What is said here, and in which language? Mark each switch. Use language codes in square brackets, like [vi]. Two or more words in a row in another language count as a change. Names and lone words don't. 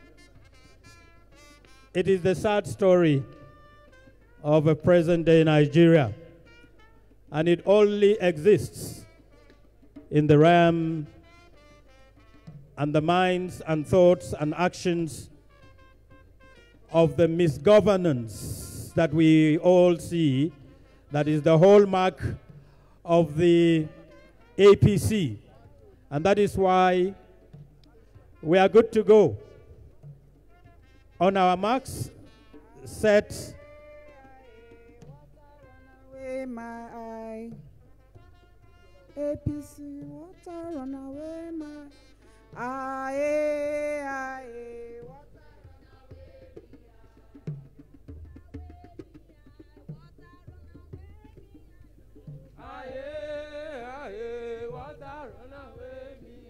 [en] It is the sad story of a present-day Nigeria, and it only exists in the realm and the minds and thoughts and actions of the misgovernance that we all see, that is the hallmark of the APC. And that is why we are good to go. On our marks, set. My eye. APC, water run away my aye, aye, water run away. Aye, aye, water run away me.